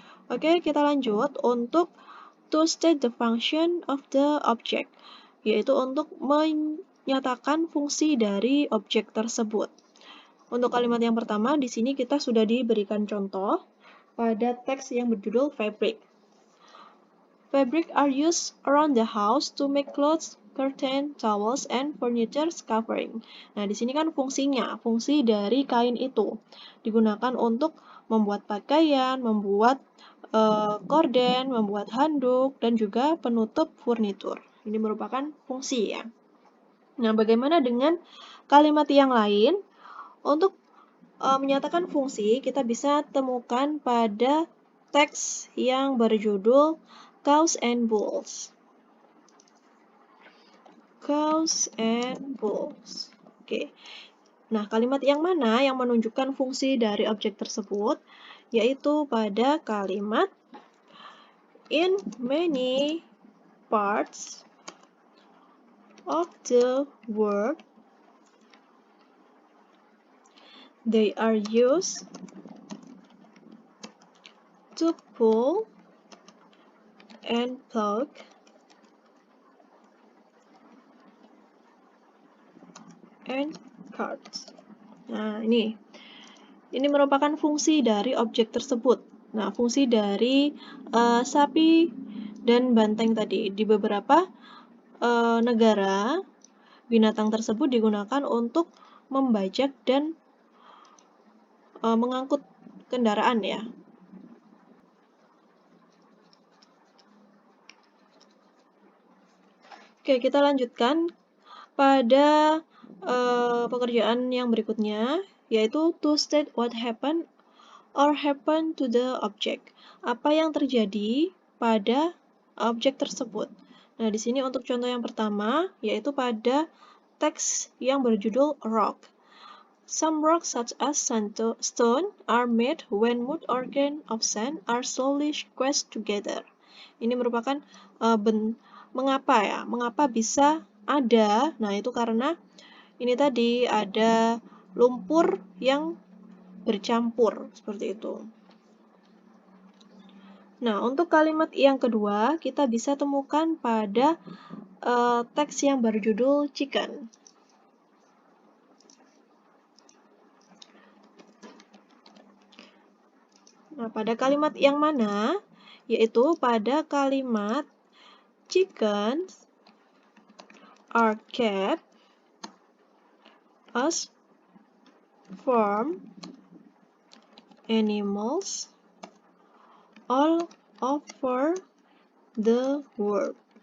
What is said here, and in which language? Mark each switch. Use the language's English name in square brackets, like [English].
[Indonesian] Oke, kita lanjut untuk [English] to state the function of the object, [Indonesian] yaitu untuk menyatakan fungsi dari objek tersebut. Untuk kalimat yang pertama, di sini kita sudah diberikan contoh pada teks yang berjudul fabric. [English] Fabric are used around the house to make clothes, curtain, towels, and furniture covering. [Indonesian] Nah, di sini kan fungsinya, fungsi dari kain itu digunakan untuk membuat pakaian, membuat korden, membuat handuk, dan juga penutup furnitur. Ini merupakan fungsi ya. Nah, bagaimana dengan kalimat yang lain? Untuk menyatakan fungsi, kita bisa temukan pada teks yang berjudul Cows and Bulls. Cows and Bulls. Oke. Nah, kalimat yang mana yang menunjukkan fungsi dari objek tersebut? Yaitu pada kalimat [English] in many parts of the world they are used to pull and plug and carts. [Indonesian] Nah, ini merupakan fungsi dari objek tersebut. Nah, fungsi dari sapi dan banteng tadi. Di beberapa negara, binatang tersebut digunakan untuk membajak dan mengangkut kendaraan ya. Oke, kita lanjutkan pada pekerjaan yang berikutnya, yaitu [English] to state what happened or happen to the object. [Indonesian] Apa yang terjadi pada objek tersebut. Nah, di sini untuk contoh yang pertama, yaitu pada teks yang berjudul rock. [English] Some rocks such as stone are made when mud or grain of sand are slowly squeezed together. [Indonesian] Ini merupakan mengapa ya? Mengapa bisa ada? Nah, itu karena ini tadi ada lumpur yang bercampur seperti itu. Nah, untuk kalimat yang kedua kita bisa temukan pada teks yang berjudul chicken. Nah, pada kalimat yang mana? Yaitu pada kalimat [English] chickens are kept as farm animals all over the world.